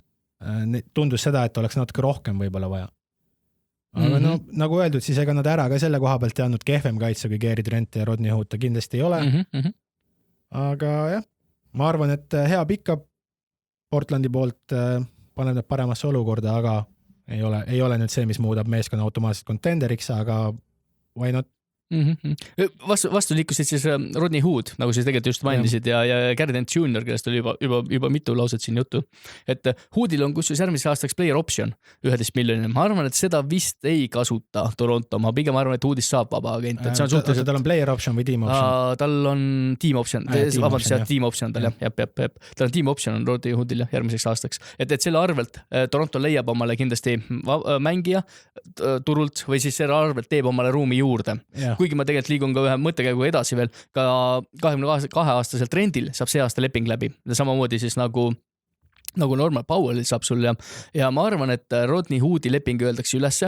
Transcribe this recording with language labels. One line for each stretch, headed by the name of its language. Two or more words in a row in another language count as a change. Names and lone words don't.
Estonian: Tundus seda, et oleks natuke rohkem võib-olla vaja. Aga no, nagu öeldud, siis ega nad ära ka selle koha pealt teadnud kehvem kaitse, kui Gary Trent ja Rodney Hood ta kindlasti ei ole. Aga jah, ma arvan, et hea pikka Portlandi poolt paneb need paremasse olukorda, aga ei ole nüüd see, mis muudab meeskonna automaatselt contenderiks, aga
English: why not?
Estonian: Vastu liikusid siis Rodney Hood, nagu siis tegelikult just mainisid ja Gary Trent Jr., kellest oli juba mitu lauset siin juttu. Et Hoodil on kusjuures järgmiseks aastaks
English: player option
Estonian: 11 miljonine. Ma arvan, et seda vist ei kasuta Toronto. Ma pigem arvan, et Hoodist saab vaba agent. Tal on
English: player option
Estonian: või
English: team option?
Estonian: Tal on
English: team option. Team option
Estonian: tal jah. Tal on
English: team option
Estonian: on Rodney Hoodil järgmiseks aastaks. Et selle arvelt Toronto leiab omale kindlasti mängija turult või siis selle arvelt teeb omale ruumi juurde. Kuigi ma tegelikult liigun ka ühe mõttekäigu edasi veel, ka 22-aastaselt Trendil saab see aasta leping läbi. Samamoodi siis nagu Norman Powellil saab sul ja ma arvan, et Rodney Hoodi leping öeldakse ülesse.